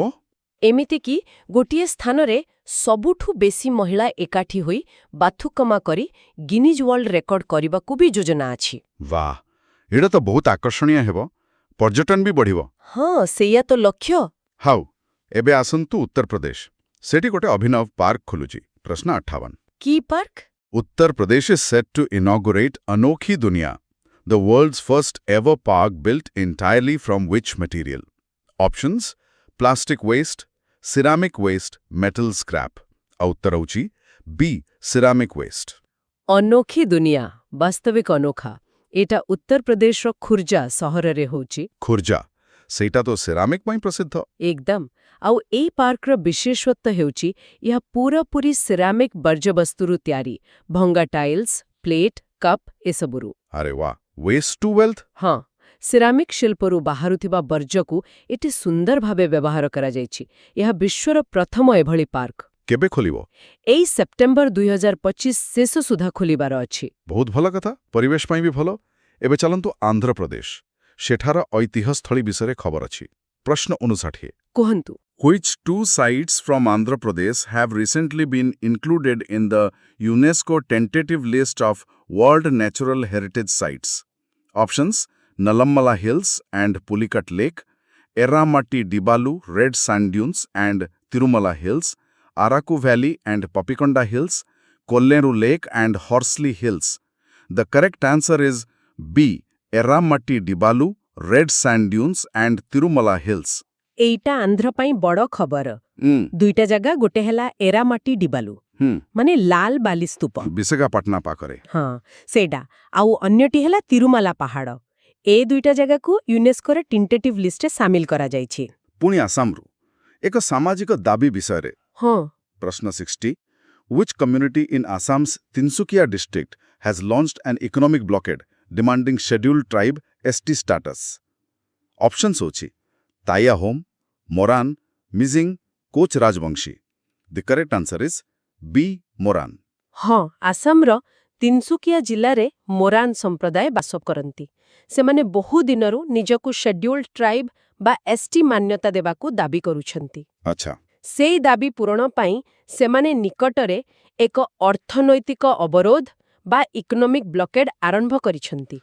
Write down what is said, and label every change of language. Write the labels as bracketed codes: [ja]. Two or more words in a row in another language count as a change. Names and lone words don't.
[or] ଏମିତିକି ଗୋଟିଏ ସ୍ଥାନରେ ସବୁଠୁ ବେଶୀ ମହିଳା ଏକାଠି ହୋଇ ବାଥୁକମା କରି ଗିନିଜ୍ ୱାର୍ଲ୍ଡ ରେକର୍ଡ କରିବାକୁ ବି ଯୋଜନା ଅଛି। ବାଃ ଏଇଟା ତ ବହୁତ ଆକର୍ଷଣୀୟ ହେବ। ପର୍ଯ୍ୟଟନ ବି ବଢ଼ିବ। ହଁ, ସେଇଆ ତ ଲକ୍ଷ୍ୟ। ହାଉ ଏବେ ଆସନ୍ତୁ ଉତ୍ତର ପ୍ରଦେଶ। ସେଠି ଗୋଟେ ଅଭିନବ ପାର୍କ ଖୋଲୁଛି। ପ୍ରଶ୍ନ 58 କି ପାର୍କ? [en] Uttar Pradesh is set to inaugurate Anokhi Dunya, the world's first ever park built entirely from which material? Options: plastic waste, ceramic waste, metal scrap. [or] ଆଉ ଉତ୍ତର ହେଉଛି B. [en] ceramic waste. [or] ଅନୋଖି ଦୁନିଆ, ବାସ୍ତବିକ ଅନୋଖା। ଏଇଟା ଉତ୍ତର ପ୍ରଦେଶର ଖୁର୍ଜା ସହରରେ ହେଉଛି। ଖୁର୍ଜା ସେଇଟା ତ ସେରାମିକ୍ ପାଇଁ ପ୍ରସିଦ୍ଧ। ଏକଦମ। ଆଉ ଏଇ ପାର୍କର ବିଶେଷତ୍ୱ ହେଉଛି ଏହା ପୁରାପୁରି ସିରାମିକ୍ ବର୍ଜ୍ୟବସ୍ତୁରୁ ତିଆରି, ଭଙ୍ଗା ଟାଇଲ୍ସ, ପ୍ଲେଟ୍, କପ୍ ଏସବୁରୁ। ଆରେ ବା [en] waste to wealth. [or] ହଁ, ସିରାମିକ୍ ଶିଳ୍ପରୁ ବାହାରୁଥିବା ବର୍ଜ୍ୟକୁ ଏଠି ସୁନ୍ଦର ଭାବେ ବ୍ୟବହାର କରାଯାଇଛି। ଏହା ବିଶ୍ୱର ପ୍ରଥମ ଏଭଳି ପାର୍କ। କେବେ ଖୋଲିବ? ଏଇ ସେପ୍ଟେମ୍ବର 2025 ଶେଷ ସୁଦ୍ଧା ଖୋଲିବାର ଅଛି। ବହୁତ ଭଲ କଥା, ପରିବେଶ ପାଇଁ ବି ଭଲ। ଏବେ ଚାଲନ୍ତୁ ଆନ୍ଧ୍ରପ୍ରଦେଶ। ସେଠାର ଐତିହ୍ୟସ୍ଥଳୀ ବିଷୟରେ ଖବର ଅଛି। ପ୍ରଶ୍ନ 59 କୁହନ୍ତୁ। [en] Which two sites from Andhra Pradesh have recently been included in the UNESCO tentative list of World Natural Heritage Sites? Options: Nalammala Hills and Pulicat Lake, Erramatti Dibalu Red Sand Dunes and Tirumala Hills, Araku Valley and Papikonda Hills, Kolleru Lake and Horsley Hills. The correct answer is B. Erramatti Dibalu, Red Sand Dunes and Tirumala Hills. [or] ଏଇଟା ଆନ୍ଧ୍ର ପାଇଁ ବଡ଼ ଖବର। ଦୁଇଟା ଜାଗା, ଗୋଟେ ହେଲା ଏରାମାଟି ଡିବାଲୁ, ମାନେ ଲାଲ ବାଲି ସ୍ତୂପ। ବିଶାଖାପାଟଣା ପାଖରେ। ହଁ ସେଇଟା। ଆଉ ଅନ୍ୟଟି ହେଲା ତିରୁମାଲା ପାହାଡ଼। ଏ ଦୁଇଟା ଜାଗାକୁ ୟୁନେସ୍କୋର [en] tentative list-ରେ [or] ସାମିଲ କରାଯାଇଛି। ପୁଣି ଆସାମରୁ ଏକ ସାମାଜିକ ଦାବି ବିଷୟରେ। ହଁ। [en] ପ୍ରଶ୍ନ 60 Which community in Assam's Tinsukia district has launched an economic blockade demanding scheduled tribe ST status? [or] Options ହେଉଛି ତାୟା ହୋମ୍, ମୋରାନ୍, ମିଜିଂ, କୋଚ୍ ରାଜବଂଶୀ. [en] The correct answer is B. ମୋରାନ୍. [or] ହଁ, ଆସାମର ତିନସୁକିଆ ଜିଲ୍ଲାରେ ମୋରାନ୍ ସମ୍ପ୍ରଦାୟ ବାସ କରନ୍ତି। ସେମାନେ ବହୁ ଦିନରୁ ନିଜକୁ [en] scheduled tribe [or] ବା ଏସ୍ଟି ମାନ୍ୟତା ଦେବାକୁ ଦାବି କରୁଛନ୍ତି। ଆଚ୍ଛା, ସେଇ ଦାବି ପୂରଣ ପାଇଁ ସେମାନେ ନିକଟରେ ଏକ ଅର୍ଥନୈତିକ ଅବରୋଧ ବା [en] economic blockade [or] ଆରମ୍ଭ କରିଛନ୍ତି।